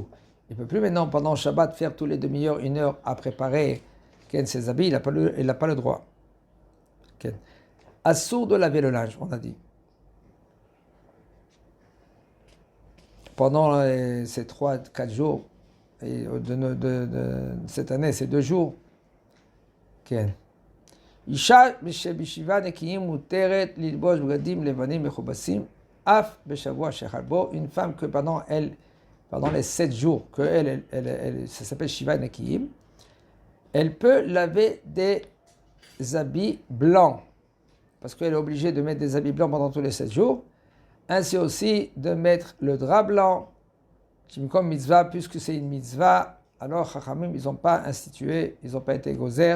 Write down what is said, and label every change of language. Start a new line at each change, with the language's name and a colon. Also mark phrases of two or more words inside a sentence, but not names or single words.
French: Il ne peut plus maintenant, pendant le Shabbat, faire tous les demi-heures, 1 heure à préparer ses habits. Il n'a pas le droit. Okay? Assour de laver le linge, on a dit. Pendant ces 3-4 jours, et de cette année, ces 2 jours. Okay.
Hebrew: אישה בשבעה נקיים מותרת ללבוש בגדים לבנים מכובסים אף בשבוע שחל בו.
French: Une femme que pendant les 7 jours, ça s'appelle
Hebrew: שבעה נקיים,
French: elle peut laver des habits blancs, parce qu'elle est obligée de mettre des habits blancs pendant tous les 7 jours. Ainsi aussi de mettre le drap blanc, comme mitzvah, puisque c'est une mitzvah, alors Chachamim, ils n'ont pas institué, ils n'ont pas été gozer.